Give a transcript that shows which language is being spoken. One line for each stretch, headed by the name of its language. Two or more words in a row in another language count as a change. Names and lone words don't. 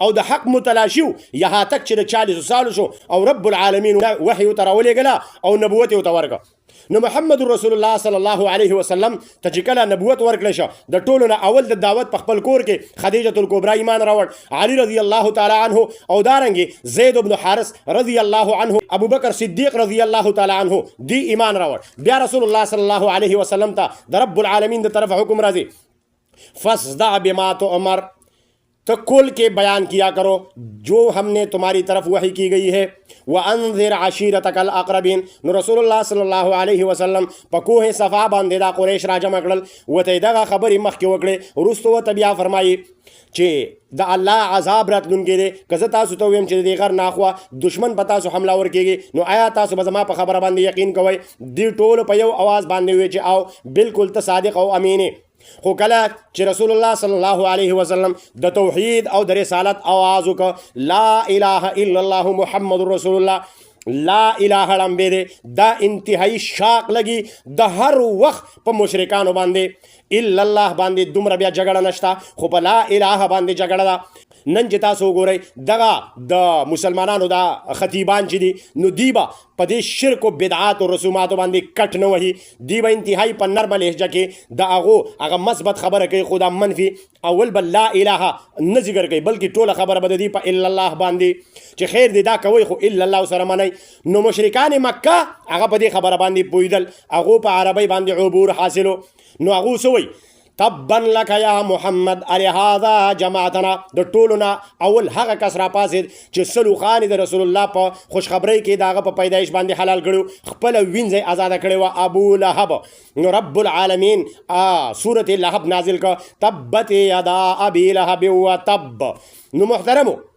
Pashto: او د حق متلاشي یها تک چې د 40 سالو شو او رب العالمین وحی ورته راولېږله او نبوت ورته ورکړه نو
Arabic: محمد رسول الله صلی الله علیه وسلم
Pashto: ته چې کله نبوت ورکړل شو د ټولو نه اول د دعوت په خپل کور کې خدیجه الکبرى ایمان راوړ علي
Arabic: رضی الله تعالی عنه
Pashto: او دارنګې زید بن حارث
Arabic: رضی الله عنه
Pashto: ابو بکر صدیق
Arabic: رضی الله تعالی عنه
Pashto: دی ایمان راوړ بیا
Arabic: رسول الله صلی الله علیه وسلم
Pashto: ته د
Arabic: رب العالمین
Pashto: د طرف حکم راځي
Arabic: فاصدع بما تؤمر
Urdu: تو کل کے بیان کیا کرو جو ہم نے تمہاری طرف وحی کی گئی ہے
Arabic: وانذر عشیرتک الاقربین
Pashto: نو
Arabic: رسول الله صلی الله علیه وسلم
Pashto: په کوه صفا باندې دا قریش راجمع کړل وته دغه خبرې مخکې وکړې وروسته ورته بیا فرمایي چې د الله عذاب راتلونکی دی که زه تاسو ته ویم چې د دې غر ناخوا دشمن په تاسو حمله ورکېږي نو آیا تاسو به زما په خبره باندې یقین کوئ دوی ټولو په یو اواز باندې وی چې او بالکل ته صادق او امینې خو کله چې
Arabic: رسول الله صلی الله علیه وسلم
Pashto: د توحید او د رسالت آواز وکړه
Arabic: لا اله الا الله محمد رسول الله لا اله
Pashto: لمبې دی دا انتهایی شاق لګي د هر وخت په مشرکانو باندې
Arabic: الا الله
Pashto: باندې دومره بیا جګړه نشته خو په
Arabic: لا اله
Pashto: باندې جګړه ده نن چې تاسو وګورئ دغه د مسلمانانو دا خطیبان چې دي نو دی به په دې شرک و بدعات او رسوماتو باندې کټ نه وهي دی به انتهایی په نرمه لهجه کې د هغه مثبت خبره کوي خو دا منفي اول به
Arabic: لا اله
Pashto: نه ذکر کوي بلکې ټوله خبره به د دې په
Arabic: الا الله
Pashto: باندې چې خیر دی دا کوئ خو
Arabic: الا الله
Pashto: سره منئ نو مشرکان مکه هغه په دې خبره باندې پوهېدل هغو په عربۍ باندې عبور حاصلو نو هغو څه وایي
Arabic: تبا لك یا محمد لهذا جماعتنا
Pashto: د ټولو نه اول هغه کس راپاڅېد چې سلو خانې د
Arabic: رسول الله
Pashto: په خوشخبرۍ کې د هغه په پیدایش باندې حلال کړي خپله وینځه ازاده کړې وه ابو لهب نو
Arabic: رب العالمین
Pashto: سورت لهب نازل کړه
Arabic: تبت یدا ابي لهب وتب
Pashto: نو محترمو